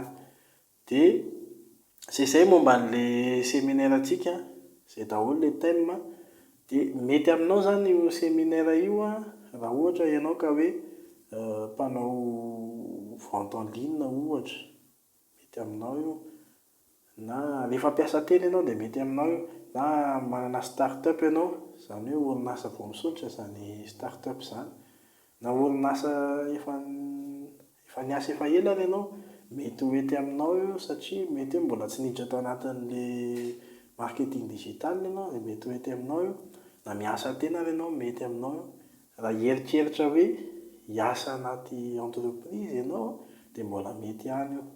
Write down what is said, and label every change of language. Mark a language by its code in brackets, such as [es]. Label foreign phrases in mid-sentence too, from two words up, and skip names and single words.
[mg] Dia izay momba an'ilay séminaire antsika, izay daholo ilay thème. Dia mety aminao izany io séminaire io raha ohatra ianao ka hoe mpanao [fr] vente en ligne [mg] ohatra, mety aminao io. Na rehefa mpiasa teny ianao dia mety aminao io. Na manana start-up ianao, izany hoe orinasa vao misolitra izany start-up izany. Na orinasa efa niasa efa ela ary ianao, mety ho ety aminao io, satria mety hoe mbola tsy niditra tao anatin'ilay [fr] marketing digital [mg] ianao, dia mety ho ety aminao io. Na miasa teny ary ianao, mety aminao io. Raha hieritreritra hoe hiasa anaty entreprise ianao dia mbola mety ihany io.